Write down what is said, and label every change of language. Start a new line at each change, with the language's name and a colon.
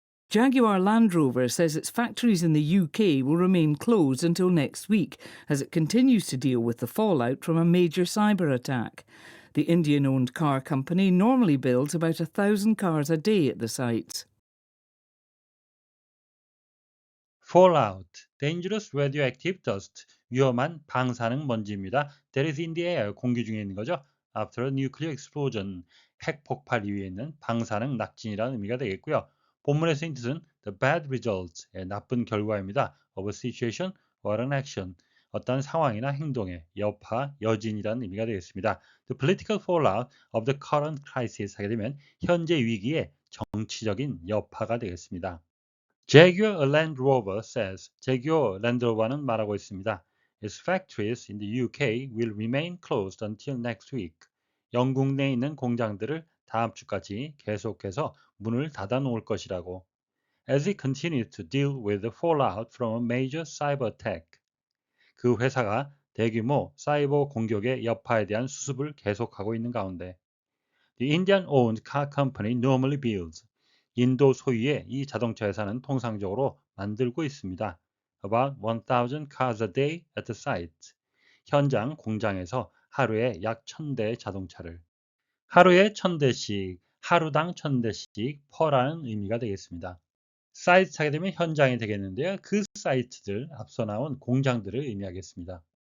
English: Jaguar Land Rover says its factories in the UK will remain closed until next week as it continues to deal with the fallout from a major cyber attack. The Indian-owned car company normally builds about 1,000 cars a day at the sites. Fallout, dangerous radioactive dust,
Korean: 위험한 방사능 먼지입니다.
English: That is in the air,
Korean: 공기 중에 있는 거죠.
English: After a nuclear explosion,
Korean: 핵 폭발 이후에 있는 방사능 낙진이라는 의미가 되겠고요. 본문의 쓰인 뜻은
English: the bad results,
Korean: 나쁜 결과입니다.
English: of a situation or an action,
Korean: 어떤 상황이나 행동의 여파, 여진이라는 의미가 되겠습니다.
English: The political fallout of the current crisis
Korean: 하게 되면 현재 위기의 정치적인 여파가 되겠습니다.
English: Jaguar Land Rover says,
Korean: 제규어 랜드로버는 말하고 있습니다.
English: Its factories in the UK will remain closed until next week.
Korean: 영국 내에 있는 공장들을 다음 주까지 계속해서 문을 닫아 놓을 것이라고.
English: As it continues to deal with the fallout from a major cyber attack.
Korean: 그 회사가 대규모 사이버 공격의 여파에 대한 수습을 계속하고 있는 가운데.
English: The Indian-owned car company normally builds.
Korean: 인도 소유의 이 자동차 회사는 통상적으로 만들고 있습니다.
English: About 1,000 cars a day at the site.
Korean: 현장 공장에서 하루에 약 1,000대의 자동차를. 하루에 1,000대씩, 하루당 1,000대씩 per라는 의미가 되겠습니다. 사이트 하게 되면 현장이 되겠는데요. 그 사이트들, 앞서 나온 공장들을 의미하겠습니다.